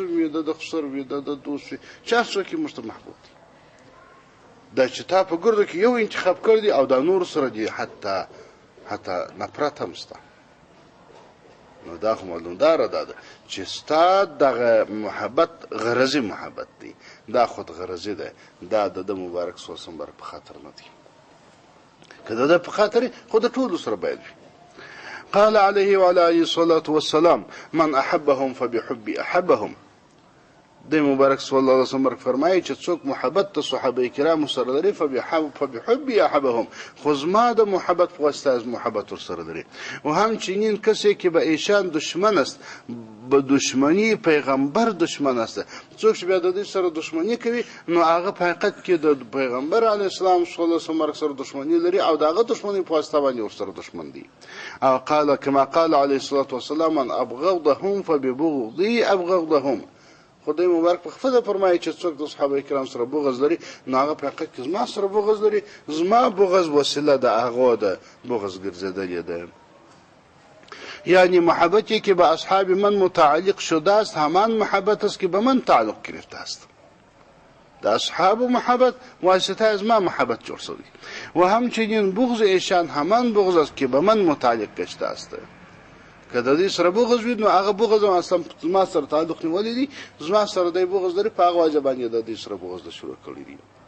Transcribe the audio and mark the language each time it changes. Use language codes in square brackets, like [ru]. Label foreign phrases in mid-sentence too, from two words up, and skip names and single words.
[ps] وي د خسر وي د دوست وي چا څوک مشته محبوب دی دا چې تا په ګردو کې یو انتخاب کړی او د نور سره دی حتی نفرت هم ستا نو دا خو معلومداره ده چې ستا دغه محبت غرضي محبت دی دا خود غرضي ده دا د مبارک [ar] صلی الله علیه وسلم [ps] په خاطر نه دی کله دا په خاطر خود ټول سره باید وي. [ar] قال عليه وعلى عليه الصلاة والسلام من احبهم فبحب احبهم. [ps] د مبارک [ar] صلی الله علیه وسلم [ps] فرمایي چې څوک محبت د صحابه کرام سره لري [ar] فبحب احبهم [ps] خو زما د محبت په واسطه از محبت سره لري. [fa] و همچنین کسی که به ایشان دشمن است به دشمنی پیغمبر دشمن است. [ps] څوک چې بیا د دې سره دشمنی کوي نو هغه په حقیقت کې د پیغمبر [ar] علیه السلام صلی الله علیه وسلم [ps] سره دشمنی لري او دغه دشمنی په واسطه باندې ورسره دشمن دي. [ar] او قال كما قال عليه الصلاه والسلام من ابغضهم فببغضي ابغضهم. [ps] خدای مبارک په خپل فرمایي چې څوک د صحابه کرام سره بغض لري نو هغه په حقیقت کې زما سره بغض لري زما بغض وسیله د هغه د بغض ګرځیدلې ده. [fa] یعنی محبتی که به اصحاب من متعلق شده است همان محبت است که به من تعلق گرفته است. [ps] د اصحاب محبت واسطه از ما محبت جوړ شوی [fa] و همچنین بغض ایشان همان بغض است که به من متعلق گشته است. [ps] که د دې سره بغض وي نو هغه بغض اصلا زما سره تعلق نیولی دی زما سره د بغض لري په هغه وجه باندې د دې سره بغض شروع کړی دی.